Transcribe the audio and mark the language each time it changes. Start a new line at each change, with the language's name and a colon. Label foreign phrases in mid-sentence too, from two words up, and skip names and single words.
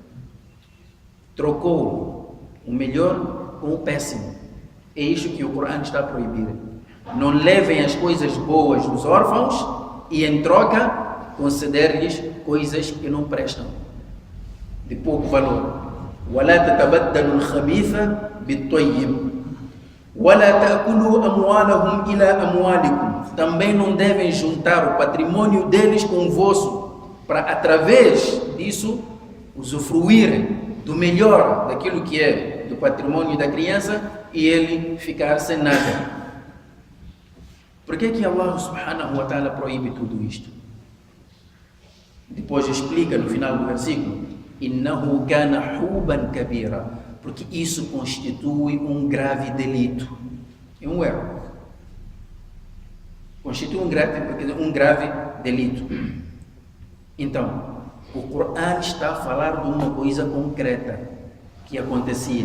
Portuguese: Trocou o melhor com o péssimo. É isso que o Corão está a proibir. Não levem as coisas boas dos órfãos e, em troca, conceder-lhes coisas que não prestam, de pouco valor.
Arabic: وَلَا تَتَبَدَّلُوا الْخَبِيثَ بِالطَّيِّبِ وَلَا تَأْكُلُوا أَمْوَالَهُمْ إِلَى أَمْوَالِكُمْ.
Portuguese: Também não devem juntar o patrimônio deles com o vosso, para através disso usufruírem do melhor daquilo que é do patrimônio da criança e ele ficar sem nada. Por que
Arabic: الله سبحانه وتعالى
Portuguese: proíbe tudo isto? Depois explica no final do versículo:
Arabic: "إنه كان حوبا كبيرا",
Portuguese: porque isso constitui um grave delito. É um erro. Constitui um grave delito. Então, o Corão está a falar de uma coisa concreta que acontecia.